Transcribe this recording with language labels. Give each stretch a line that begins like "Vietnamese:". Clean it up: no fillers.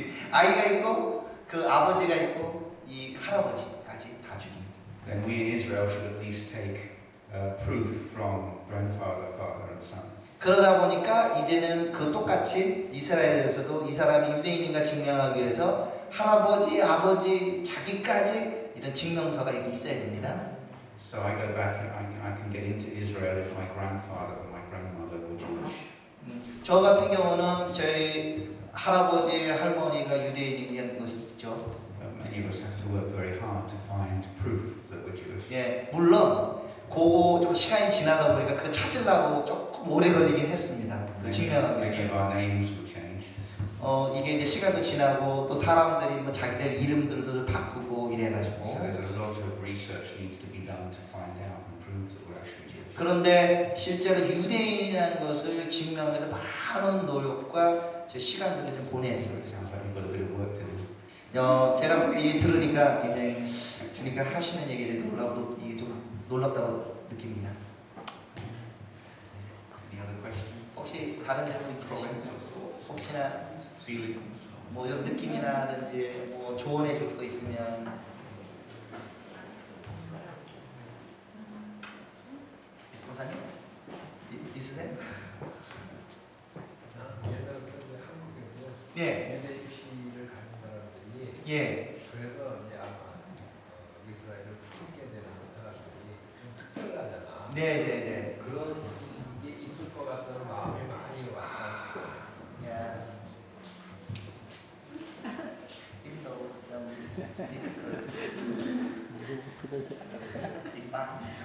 Korean: 아이가 있고 그 아버지가 있고 이 할아버지까지 다 죽입니다.
English: Then we in Israel should at least take proof from grandfather, father, and son.
Korean: 그러다 보니까 이제는 그 똑같이 이스라엘에서도 이 사람이 유대인인가 증명하기 위해서 할아버지, 아버지, 자기까지 이런 증명서가 있어야 됩니다.
English: So I go back and I can get into Israel if my grandfather or my grandmother were Jewish.
Korean: 저 같은 경우는 저희 할아버지, 할머니가 유대인이라는 것이 있죠.
English: Many of us have to work very hard to find proof that we're Jewish.
Korean: 예, 물론 그거 좀 시간이 지나다 보니까 그 찾으려고 조금 오래 걸리긴 했습니다. 그 증명하기
English: Many
Korean: 위해서.
English: of our names were changed.
Korean: 이게 이제 시간도 지나고 또 사람들이 뭐 자기들 이름들도 바꾸고 이래가지고.
English: there's a lot of research needs to be done to find out and prove that we're actually Jewish.
Korean: 그런데 실제로 유대인이라는 것을 증명해서 많은 노력과 제 시간들을 좀 보내야
English: So
Korean: 돼요.
English: it sounds like we've got a bit of work to do.
Korean: 제가 이 들으니까 굉장히 주님께 하시는 얘기에 대해 이게 좀 놀랍다고 느낍니다.
English: Any other questions?
Korean: 혹시 다른 질문 있으신가요? 혹시나
English: Feelings?
Korean: 뭐 이런 느낌이라든지 뭐 조언해 줄 거 있으면. 목사님 있으세요? 옛날부터 이제 한국에도 예. 유대인 피를 가진 사람들이 예. 그래서 이제 아마 이스라엘을 풀게 되는 사람들이 좀 특별하잖아. 네네네. 그런 게 있을 것 같다는 마음이 많이 왔다.
English: Yeah. Even though some is difficult to define.